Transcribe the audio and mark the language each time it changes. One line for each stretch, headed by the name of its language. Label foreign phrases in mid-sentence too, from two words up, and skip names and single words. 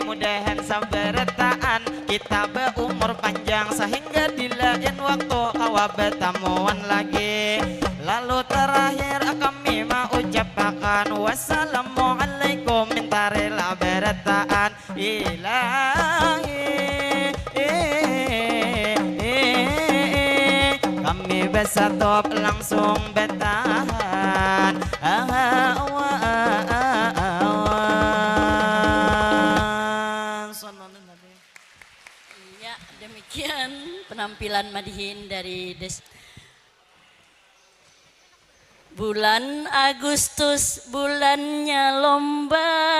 Banjar: Mudahan sabarataan kita berumur panjang sehingga di lain waktu kawa bertemuan lagi. Lalu terakhir kami mau ucapkan wassalamualaikum minta rela berataan ilahi.
Indonesian: Kami bersatu langsung bertahan Ya, demikian penampilan madihin dari bulan Agustus, bulannya lomba.